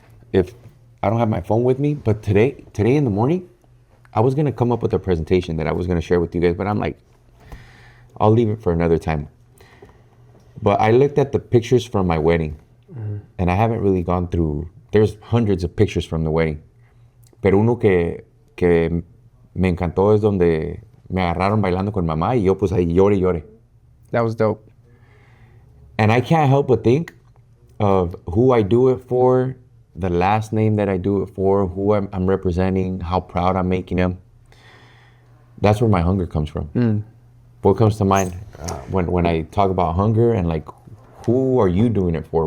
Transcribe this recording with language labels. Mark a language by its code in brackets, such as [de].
[en] If I don't have my phone with me, but today in the morning, I was going to come up with a presentation that I was going to share with you guys, but I'm like, I'll leave it for another time. But I looked at the pictures from my wedding, and I haven't really gone through, there's hundreds of pictures from the wedding. [es] Pero uno que me encantó es donde me agarraron bailando con mamá, y yo pues ahí llore. [en] That was dope. And I can't help but think of who I do it for, the last name that I do it for, who I'm representing, how proud I'm making them. That's where my hunger comes from. What comes to mind when I talk about hunger, and like, who are you doing it for?